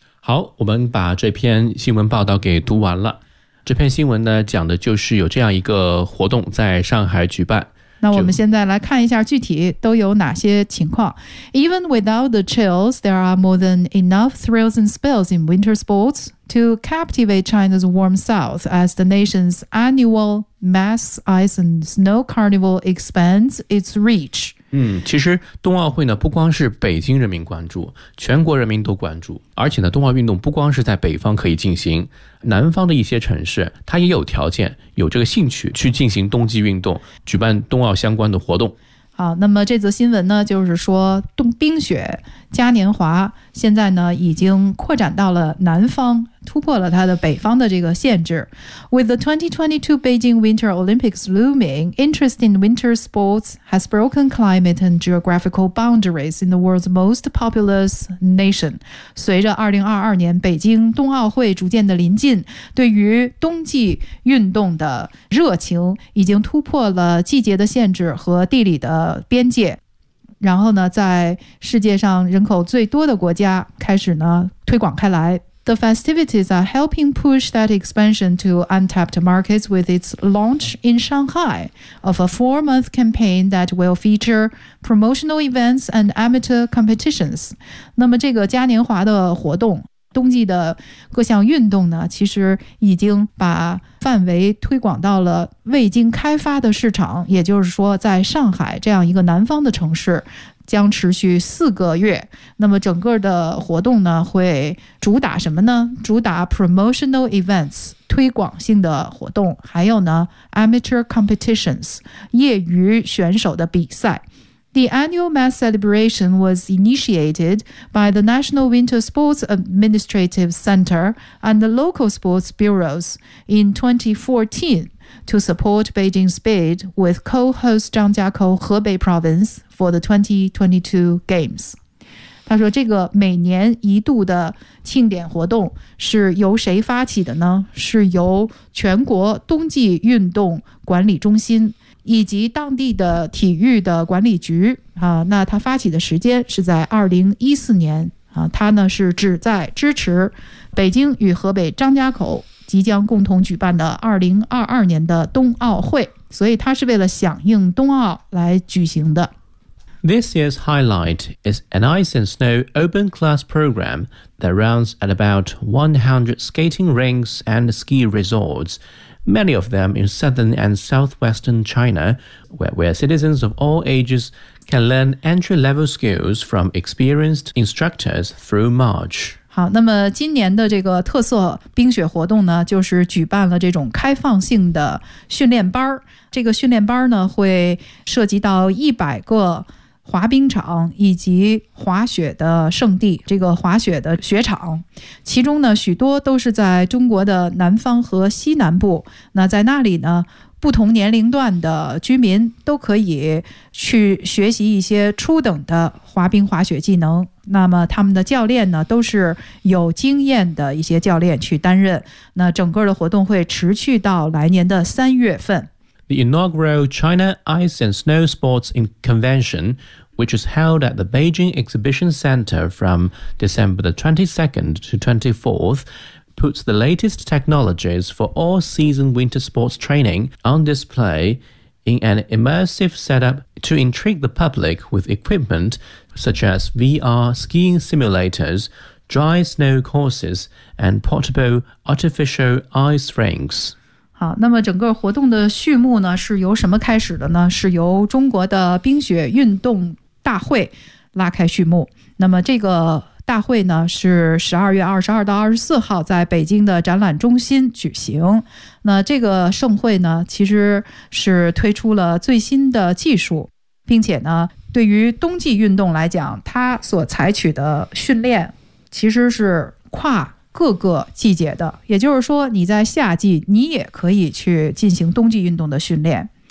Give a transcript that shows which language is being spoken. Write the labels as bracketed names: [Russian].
[Chinese] 好，我们把这篇新闻报道给读完了。这篇新闻呢，讲的就是有这样一个活动在上海举办。那我们现在来看一下具体都有哪些情况。 [English] Even without the chills, there are more than enough thrills and spills in winter sports to captivate China's warm south as the nation's annual mass ice and snow carnival expands its reach. [Chinese] 其实冬奥会呢不光是北京人民关注，全国人民都关注，而且呢冬奥运动不光是在北方可以进行，南方的一些城市它也有条件有这个兴趣去进行冬季运动，举办冬奥相关的活动。好，那么这则新闻呢就是说冰雪嘉年华现在呢已经扩展到了南方，突破了它的北方的这个限制。 [English] With the 2022 Beijing Winter Olympics looming, interest in winter sports has broken climate and geographical boundaries in the world's most populous nation. [Chinese] 随着2022年北京冬奥会逐渐的临近，对于冬季运动的热情已经突破了季节的限制和地理的边界，然后呢在世界上人口最多的国家开始呢推广开来。 [English] The festivities are helping push that expansion to untapped markets with its launch in Shanghai of a four-month campaign that will feature promotional events and amateur competitions. [Chinese] 那么这个嘉年华的活动，冬季的各项运动呢，其实已经把范围推广到了未经开发的市场，也就是说在上海这样一个南方的城市将持续四个月。那么整个的活动呢会主打什么呢？主打 promotional events 推广性的活动，还有呢 amateur competitions 业余选手的比赛。 [English] The annual mass celebration was initiated by the National Winter Sports Administrative Center and the local sports bureaus in 2014 to support Beijing's bid with co-host Zhangjiakou Hebei Province for the 2022 Games. [Chinese] 他说这个每年一度的庆典活动是由谁发起的呢？是由全国冬季运动管理中心以及当地的体育的管理局啊，那他发起的时间是在2014年啊，他呢是旨在支持北京与河北张家口即将共同举办的2022年的冬奥会，所以他是为了响应冬奥来举行的。 [English] This year's highlight is an ice and snow open class program that runs at about 100 skating rinks and ski resorts. Many of them in southern and southwestern China, where citizens of all ages can learn entry-level skills from experienced instructors through March. [Chinese] 好，那么今年的这个特色冰雪活动呢，就是举办了这种开放性的训练班。这个训练班呢，会涉及到100个滑冰场以及滑雪的圣地，这个滑雪的雪场，其中呢许多都是在中国的南方和西南部。那在那里呢，不同年龄段的居民都可以去学习一些初等的滑冰滑雪技能。那么他们的教练呢，都是有经验的一些教练去担任。那整个的活动会持续到来年的三月份。 [English] The inaugural China Ice and Snow Sports Convention, which is held at the Beijing Exhibition Center from December the 22nd to 24th, puts the latest technologies for all-season winter sports training on display in an immersive setup to intrigue the public with equipment such as VR skiing simulators, dry snow courses, and portable artificial ice rinks. [Chinese] 好，那么整个活动的序幕呢是由什么开始的呢？是由中国的冰雪运动大会拉开序幕。那么这个大会呢是12月22到24号在北京的展览中心举行。那这个盛会呢其实是推出了最新的技术，并且呢对于冬季运动来讲，它所采取的训练其实是跨各个季节的，也就是说你在夏季你也可以去进行冬季运动的训练。